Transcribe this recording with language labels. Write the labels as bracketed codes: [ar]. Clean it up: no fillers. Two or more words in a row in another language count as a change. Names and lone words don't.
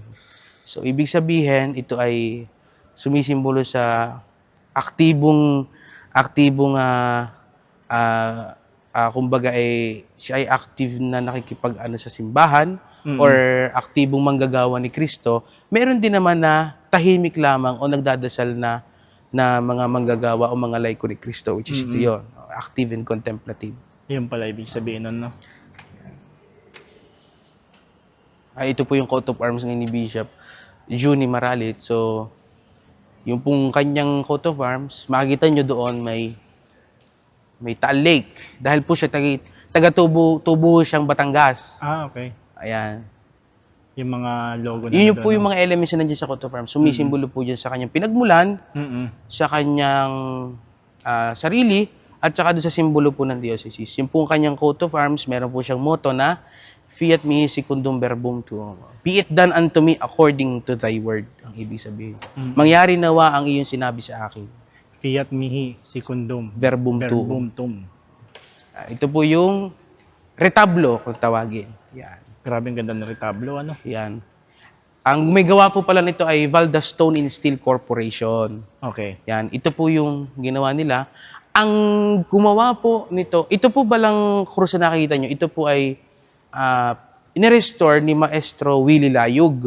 [tl] So ibig sabihin, ito ay sumisimbolo sa aktibong kumbaga siya ay active na nakikipag-ano sa simbahan or aktibong manggagawa ni Kristo. Meron din naman na tahimik lamang o nagdadasal na mga manggagawa o mga laiko ni Kristo, [en] which is [tl] ito yun, [en] active and contemplative. [tl] Yun pala ibig sabihin nun, no? Ito po yung [en] coat of arms [tl] ngayon ni Bishop Juni Maralit. So, yung pong kanyang [en] coat of arms, [tl] makikita nyo doon may Taal Lake. Dahil po siya taga-tubo siyang Batangas. Okay. Ayan. Yung mga logo na Yun po yung mga elements na nandiyan sa [en] coat of arms. [tl] Sumisimbolo po dyan sa kanyang pinagmulan, sa kanyang sarili, at saka doon sa simbolo po ng diocese. Yung pong kanyang [en] coat of arms, [tl] meron po siyang motto na [la] Fiat mihi secundum verbum tuum. [en] Be it done unto me according to thy word. [tl] Ang ibig sabihin. Mangyari nawa ang iyong sinabi sa akin. [la] Fiat mihi secundum Verbum tuum. verbum tuum. [tl] Ito po yung retablo kung tawagin. Yan. Grabe ang ganda ng retablo, ano? Yan. Ang gumigawa po pala nito ay Valda Stone and Steel Corporation. Okay. Yan. Ito po yung ginawa nila. Ang gumawa po nito, ito po balang krus na nakikita nyo, ito po ay inirestore ni Maestro Willie Layug.